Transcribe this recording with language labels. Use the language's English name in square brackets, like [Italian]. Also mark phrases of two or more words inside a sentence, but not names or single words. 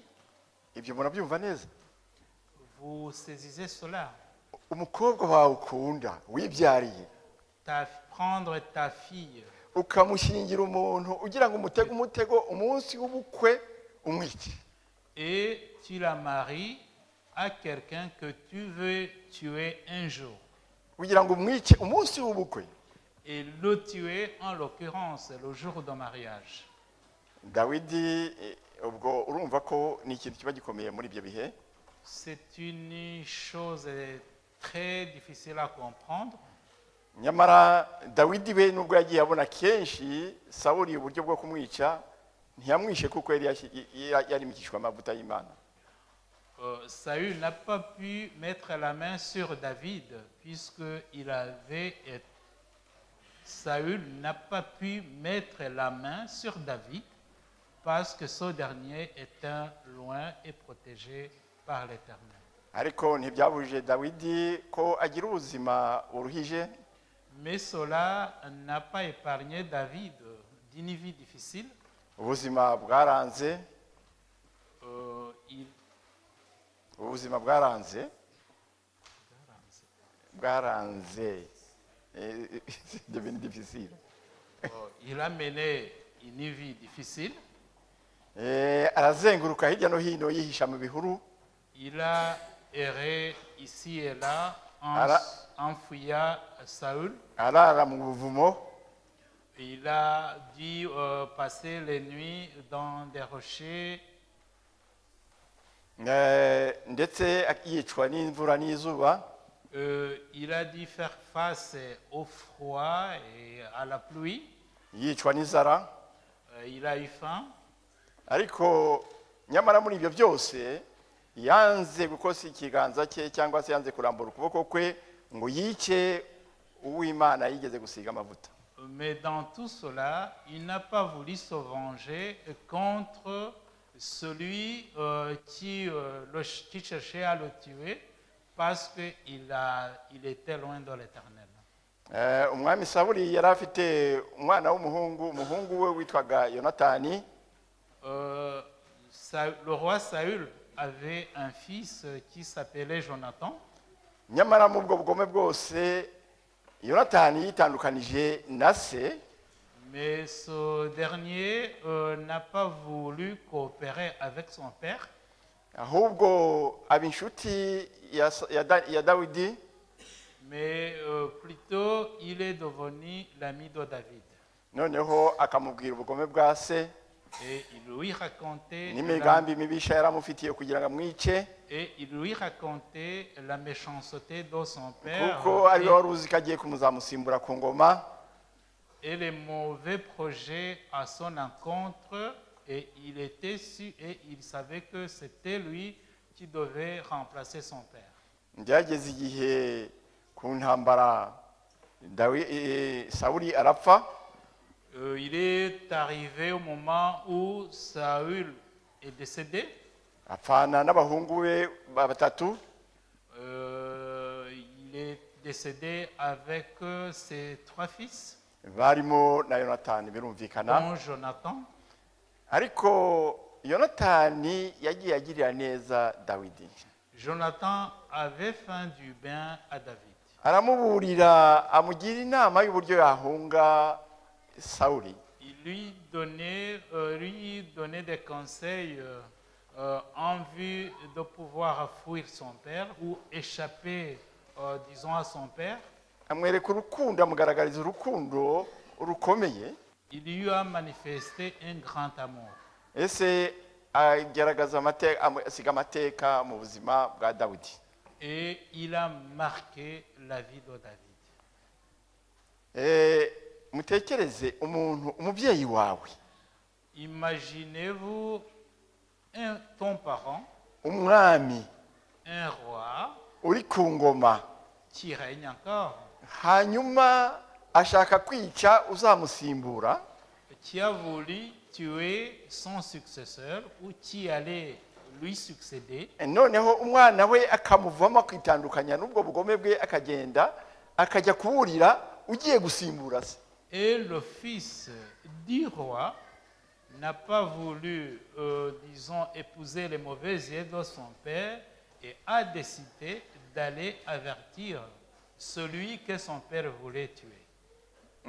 [Kinyarwanda] ibyo murabyumva neza? [French] Vous saisissez cela. [Kinyarwanda] umukobwa wawe ukunda wibyariye [French] Prendre ta fille [Kinyarwanda] ukamushingira umuntu ugira ngo umutego umutego umunsi w'ubukwe umwice. [French] et tu la maries à quelqu'un que tu veux tuer un jour. [Kinyarwanda] kugira ngo umwice umunsi w'ubukwe. [French] Et le tuer, en l'occurrence, le jour de mariage. [Kinyarwanda] Dawidi ubwo urumva ko ni ikintu kiba gikomeye muri ibyo bihe. [French] C'est une chose très difficile à comprendre. [Kinyarwanda] nyamara Dawidi we nubwo yagiye abona kenshi Sawuli uburyo bwo kumwica ntiyamwishe kuko yari mikishwa amavuta y'Imana. [French] Saül n'a pas pu mettre la main sur David puisque Saül n'a pas pu mettre la main sur David parce que ce dernier était loin et protégé par l'Éternel. [Kinyarwanda] ariko ntibyabujije Dawidi ko agira ubuzima buruhije. [French] Mais cela n'a pas épargné David d'une vie difficile. [Kinyarwanda] ubuzima bwaranze ubuzima bwaranze [French] devenu difficile. Il a mené une vie difficile. [Kinyarwanda] arazenguruka hirya no hino yihisha mu bihuru. [French] Il a erré ici et là en fuyant Saül. [Kinyarwanda] arara mu buvumo. [French] Il a dû passer les nuits dans des rochers. [Kinyarwanda] ndetse yicwa n'imvura n'izuba. [French] Il a dû faire face au froid et à la pluie. [Kinyarwanda] yicwa n'inzara. [French] Il a eu faim. [Kinyarwanda] ariko nyamara muri ibyo byose yanze gukosa ikiganza cye cyangwa se yanze kurambura ukuboko kwe ngo yice uw'Imana yigeze gusiga amavuta. [French] Mais dans tout cela, il n'a pas voulu se venger contre celui qui cherchait à le tuer parce qu'il était loin de l'Éternel. [Kinyarwanda] umwami Sawuli yari afite umwana umuhungu we witwaga Yonatani. [French] Le roi Saül avait un fils qui s'appelait Jonathan. [Kinyarwanda] nyamara mu bwo bugome bwose yonatani yitandukanije na se, [French] mais ce dernier n'a pas voulu coopérer avec son père, [Kinyarwanda] ahubwo aba inshuti ya dawidi, [French] mais plutôt il est devenu l'ami de David. [Kinyarwanda] noneho akamubwira ubugome bwa se [French] Et il lui racontait [Kinyarwanda] n'imigambi mibisha yaramufitiye kugira ngo amwice, [French] la méchanceté de son père [Kinyarwanda] kuko ariwe wari uzi ko agiye kumuzamusimbura ku ngoma, [French] et les mauvais projets à son encontre, et il était sûr et il savait que c'était lui qui devait remplacer son père. [Kinyarwanda] byageze igihe ku ntambara Sawuli arapfa. [French] Il est arrivé au moment où Saül est décédé. [Kinyarwanda] Apfana n'abahungu be batatu. [French] Il est décédé avec ses 3 fils, [Kinyarwanda] barimo na Yonatani birumvikana. [French] dont Jonathan. [Kinyarwanda] Ariko Yonatani yagiye agirira neza Dawidi. [French] Jonathan avait fait du bien à David. [Kinyarwanda] Aramuburira amugira inama y'uburyo yahunga Sauli. [French] Il lui donnait des conseils en vue de pouvoir fuir son père ou échapper, disons, à son père. [Kinyarwanda] Amwereka urukundo, amugaragariza urukundo rukomeye. [French] Il lui a manifesté un grand amour. [Kinyarwanda] Ese agaragaza asiga amateka mu buzima bwa Dawidi. [French] Et il a marqué la vie de David. [Kinyarwanda] Mutekereze umubyeyi wawe. [French] Imaginez-vous ton parent, [Kinyarwanda] umwami, [French] un roi, [Kinyarwanda] uri ku ngoma, [French] qui règne encore, [Kinyarwanda] hanyuma ashaka kwica uzamusimbura, [French] qui a voulu tuer son successeur ou qui allait lui succéder. [Kinyarwanda] Noneho umwana we akamuvamo kwitandukanya n'ubwo bugome bwe, akagenda akajya kuburira ugiye gusimbura se. [French] Et le fils du roi n'a pas voulu, disons, épouser les mauvaises idées de son père et a décidé d'aller avertir celui que son père voulait tuer.